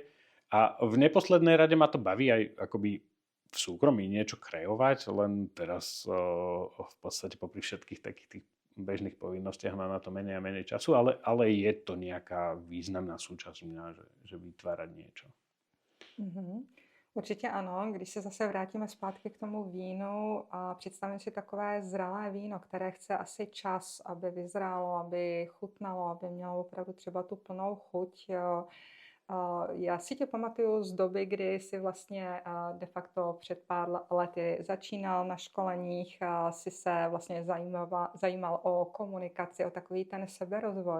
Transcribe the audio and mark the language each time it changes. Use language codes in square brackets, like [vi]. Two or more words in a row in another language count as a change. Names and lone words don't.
[sk] A v neposlednej rade ma to baví aj akoby v súkromí niečo kreovať, len teraz v podstate popri všetkých takých tých bežných povinnostiach mám na to menej a menej času, ale je to nejaká významná súčasť mňa, že vytvárať niečo. Mm-hmm. [cs] Určitě ano, když se zase vrátíme zpátky k tomu vínu a představím si takové zralé víno, které chce asi čas, aby vyzrálo, aby chutnalo, aby mělo opravdu třeba tu plnou chuť. Já si tě pamatuju z doby, kdy si vlastně de facto před pár lety začínal na školeních, si se vlastně zajímal o komunikaci, o takový ten seberozvoj.